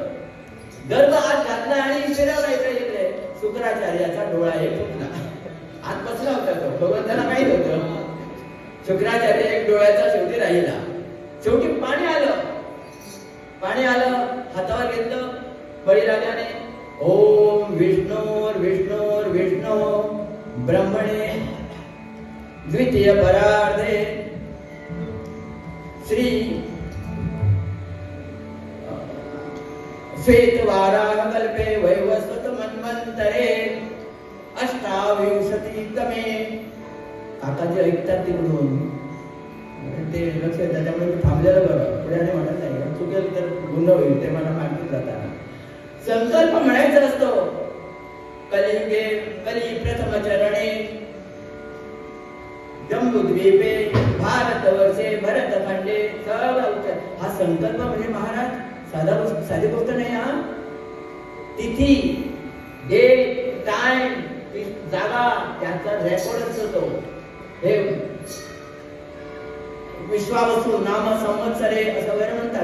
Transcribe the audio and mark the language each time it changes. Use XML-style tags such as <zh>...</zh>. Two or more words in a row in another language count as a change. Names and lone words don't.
<mr>दर्भ आत घातला आणि फिरवला इकडे. शुक्राचार्याचा डोळा एक फुटला, आत बसला होता तो. भगवंताला माहित होतं शुक्राचार्य एक डोळ्याचा शेवटी राहिला. शेवटी पाणी आलं, पाणी आलं, हातावर घेतलं बळीराजाने.</mr> <sa>ओम विष्णुर विष्णुर विष्णू ब्रह्मणे द्वितीय परार्धे श्री श्वेतवाराह कल्पे वैवस्वत मन्वंतरे अष्टाविंशतितमे.</sa> <mr>काकाजी ऐकतात तिकडून, ते लक्ष येतात, त्यामुळे मी थांबलेलं बरं, पुढे आणि म्हणत नाही, चुकेल तर गुन्हा होईल, ते मला माहिती जाताना. संकल्प म्हणायचा असतो.</mr> <sa>कलियुगे कली प्रथम चरणे जम्बूद्वीपे भारतवर्षे भरतखंडे सगळा.</sa> <mr>हा संकल्प म्हणजे महाराज साधी गोष्ट नाही. हा तिथी, डेट, टाइम, जागा, त्याचा रेकॉर्ड असतो. हे</mr> <sa>विश्वावसू नाम संवत्सरे</sa> <mr>असं वगैरे म्हणतात.</mr>